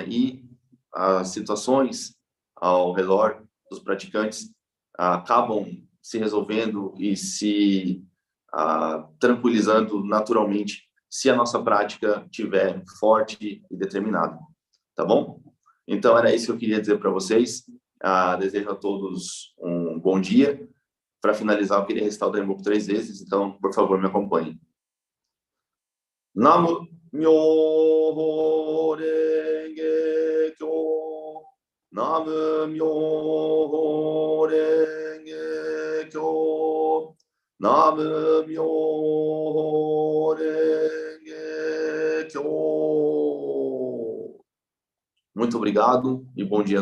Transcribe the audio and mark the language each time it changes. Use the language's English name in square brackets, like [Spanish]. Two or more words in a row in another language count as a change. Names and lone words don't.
[Portuguese] E as situações ao redor dos praticantes acabam se resolvendo e se tranquilizando naturalmente se a nossa prática tiver forte e determinada, tá bom? Então era isso que eu queria dizer para vocês. Desejo a todos um bom dia. Para finalizar, eu queria recitar o Daimoku 3 vezes, então por favor me acompanhe. [Japanese] 南無妙法蓮華経. 南無妙法蓮華経. 南無妙法蓮華経. [Portuguese] Muito obrigado e bom dia.